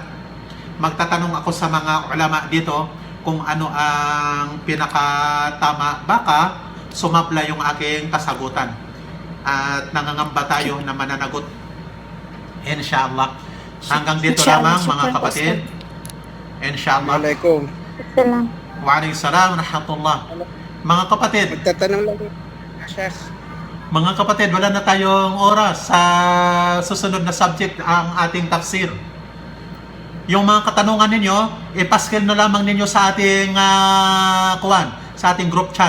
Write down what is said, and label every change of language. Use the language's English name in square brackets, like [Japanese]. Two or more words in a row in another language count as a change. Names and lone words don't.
[Filipino] Magtatanong ako sa mga ulama dito kung ano ang pinakatama. Baka sumapla yung aking kasagutan. At nangangamba tayo na mananagot. [Arabic] إن شاء الله. [Filipino] Hanggang dito [Arabic] إن شاء الله, [Filipino] lamang, mga syukran, kapatid. [Arabic] إن شاء الله. السلام عليكم. Salam. وعليكم السلام ورحمة الله. [Filipino] Mga kapatid, Magtatanong lang. Sheikh. mga kapatid, wala na tayong oras sa susunod na subject, ang ating tafsir. Yung mga katanungan ninyo, ipaskil na lamang ninyo sa ating sa ating group chat.